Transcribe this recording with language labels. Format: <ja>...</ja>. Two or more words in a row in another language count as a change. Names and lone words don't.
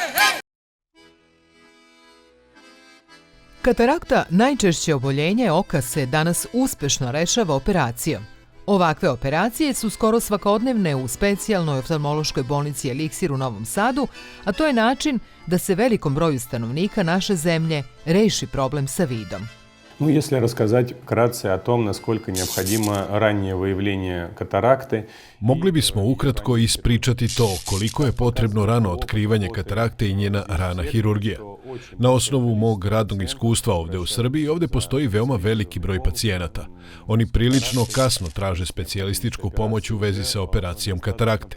<sr>Katarakta, najčešće oboljenje oka, se danas uspešno rešava operacijom. Ovakve operacije su skoro svakodnevne u specijalnoj oftalmološkoj bolnici Eliksir u Novom Sadu, a to je način da se velikom broju stanovnika naše zemlje reši problem sa vidom.</sr> <ru>Если рассказать вкратце о том, насколько необходимо раннее выявление катаракты.</ru> <sr>Mogli bismo ukratko ispričati to koliko je potrebno rano otkrivanje katarakte i njena rana hirurgija. Na osnovu mog radnog iskustva ovde u Srbiji, ovde postoji veoma veliki broj pacijenata. Oni prilično kasno traže specijalističku pomoć u vezi sa operacijom katarakte.</sr>